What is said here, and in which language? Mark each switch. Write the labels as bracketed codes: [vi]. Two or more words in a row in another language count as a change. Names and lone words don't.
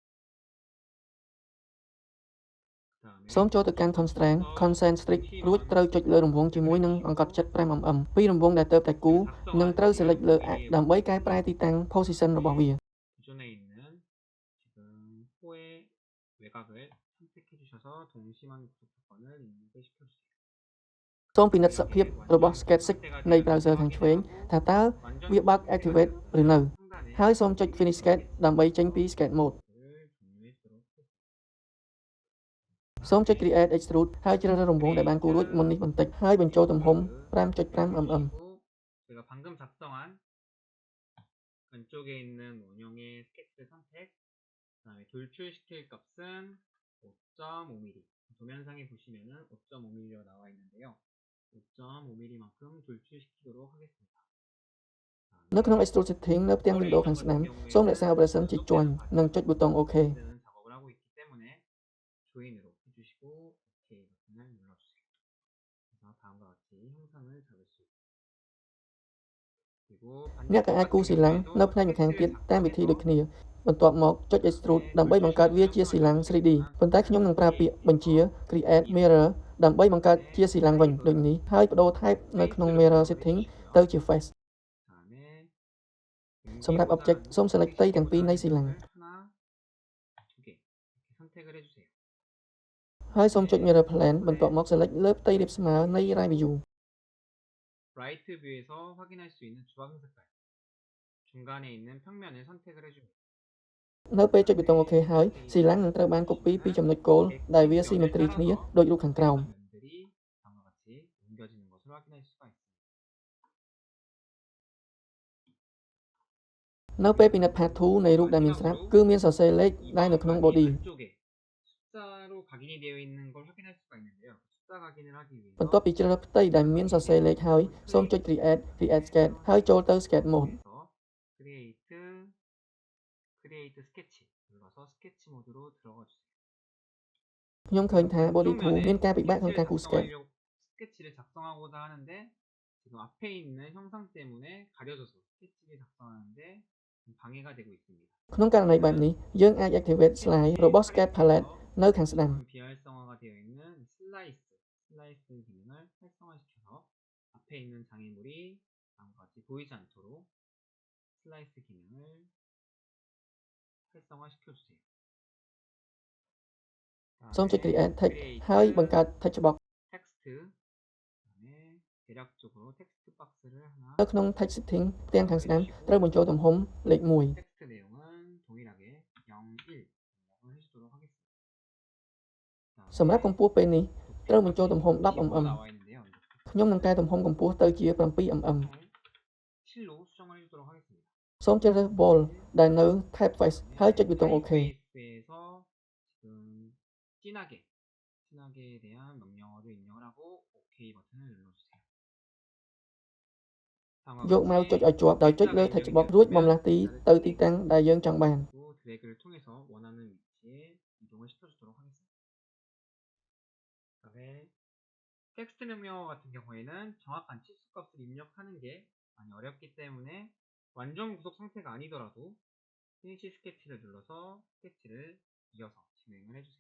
[km] សូមចូលទៅកាន់ [en] Constraint Concentric [km] រួចត្រូវចុចលើរង្វង់ជាមួយនឹងអង្កត់ផ្ចិត 5mm ពីរង្វង់ដែលទើបតែគូរនិងត្រូវ select លើ Act ដើម្បីកែប្រែទីតាំង position របស់វា [ko] 기존에 있는 지금 호의 외곽을 선택해 주셔서 동심원 구속권을 입력을 시켜주세요. [km] សូមពិនិត្យសភាពរបស់ Sketch 6 នៃ browser ខាងឆ្វេងថាតើវាបើក Activate ឬនៅហើយសូមចុច [en] Finish Sketch [km] ដើម្បីចេញពី [en] Sketch Mode [km] សូមចុច [en] Create Extrude [km] ហើយជ្រើសរើសរង្វង់ដែលបានគូររួចមុននេះបន្តិចហើយបញ្ចូលទំហំ 5.5mm. [ko] 제가 방금 작성한 왼쪽에 있는 원형의 스케치를 선택 그다음에 돌출시킬 값은 5.5mm 도면상에 보시면은 5.5mm로 나와 있는데요 5.5mm만큼 돌출시키도록 하겠습니다 [km] នៅក្នុង [en] Extrude Setting [km] នៅផ្ទាំង Windows ខាងស្ដាំសូមរក្សា Operation ជាជាន់និងចុចប៊ូតុង OK. [ko] 작업을 하고 있기 때문에 조인으로 해주시고 OK 버튼을 눌러주세요. 그래서 다음과 같이 형상을 잡을 수 있습니다. 그리고 [km] អ្នកក៏អាចគូរស៊ីឡាំងនៅផ្នែកម្ខាងទៀតតាមវិធីដូចគ្នាបន្ទាប់មកចុច Extrude ដើម្បីបង្កើតវាជាស៊ីឡាំង 3D ប៉ុន្តែខ្ញុំនឹងប្រើពាក្យបញ្ជា [en] Create Mirror [km] ដើម្បីបង្កើតជាស៊ីឡាំងវិញដូចនេះហើយបដូរ Type នៅក្នុង [en] Mirror Setting [km] ទៅជា Face សម្រាប់ Object សូម select ផ្ទៃទាំងពីរនៃស៊ីឡាំង [ko] 선택을 해주세요. [km] ហើយសូមចុច [en] Mirror Plane [km] បន្ទាប់មក select លើផ្ទៃរាបស្មើនៃ [en] Right View. Right View [ko] 에서 확인할 수 있는 주황 색깔 중간에 있는 평면을 선택을 해줍니다. [km] នៅពេលចុចប៊ូតុង OK ហើយស៊ីឡាំងនឹងត្រូវបាន copy ពីចំណុចគោលដែលវា symmetry គ្នាដូចរូបខាងក្រោម [ko] 면들이 다음과 같이 옮겨지는 것을 확인할 수가 있습니다. [km] នៅពេលពិនិត្យ Part 2 នៃរូបដែលមានស្រាប់គឺមានសរសេរលេខដែលនៅក្នុង body [ko] 왼쪽에 숫자로 각인이 되어 있는 걸 확인할 수가 있는데요. 숫자 각인을 하기 위해서 [km] បន្ទាប់ពីជ្រើសរើសផ្ទៃដែលមានសរសេរលេខហើយសូមចុច [en] Create Sketch [km] ហើយចូលទៅ [en] Sketch Mode. Create Sketch [ko] 눌러서 스케치 모드로 들어가 주세요. [km] ខ្ញុំឃើញថា body 2 មានការពិបាកក្នុងការគូរ sketch. [ko] 스케치를 작성하고자 하는데 지금 앞에 있는 형상 때문에 가려져서 스케치를 작성하는데 방해가 되고 있습니다. [km] ក្នុងករណីបែបនេះយើងអាច [en] activate slide [km] របស់ [en] Sketch Palette [km] នៅខាងស្ដាំ [ko] 비활성화가 되어 있는 슬라이스 기능을 활성화시켜서 앞에 있는 장애물이 다음과 같이 보이지 않도록 슬라이스 기능을 활성화시켜주세요. [km] សូមចុច [en] Create Text [km] ហើយបង្កើត [en] Text Box. [ko] 텍스트 그다음에 대략적으로 텍스트 박스를 하나 [km] នៅក្នុង [en] Text Setting [km] ផ្ទាំងខាងស្ដាំត្រូវបញ្ចូលទំហំលេខ 1 [ko] 텍스트 내용은 동일하게 0, 1 입력을 해주도록 하겠습니다. [km] សម្រាប់កម្ពស់ពេលនេះត្រូវបញ្ចូលទំហំ 10mm. [ko] 나와 있는데요. [km] ខ្ញុំនឹងកែទំហំកម្ពស់ទៅជា 7mm. [ko] 7로 수정을 해주도록 하겠습니다. [km] សូមជ្រើសរើស Bold ដែលនៅ Typeface ហើយចុចប៊ូតុង OK. [ko] 에서 지금 진하게에 대한 명령어를 입력을 하고 OK 버튼을 눌러주세요. 다음과 [km] យកមកចុច [ko] 같이 [km] ឲ្យជាប់ដោយចុចលើ [ko] 일자가 [en] text [ko] 입력이 [km] box រួចបំលាស់ [ko] 되었으면 [km] ទីទៅទីតាំងដែលយើងចង់បាន [ko] 그리고 드래그를 통해서 원하는 위치에 이동을 시켜주도록 하겠습니다. 그다음에 텍스트 명령어 같은 경우에는 정확한 치수값을 입력하는 게 많이 어렵기 때문에 완전 구속 상태가 아니더라도 피니시 스케치를 눌러서 스케치를 이어서 진행을 해주세요.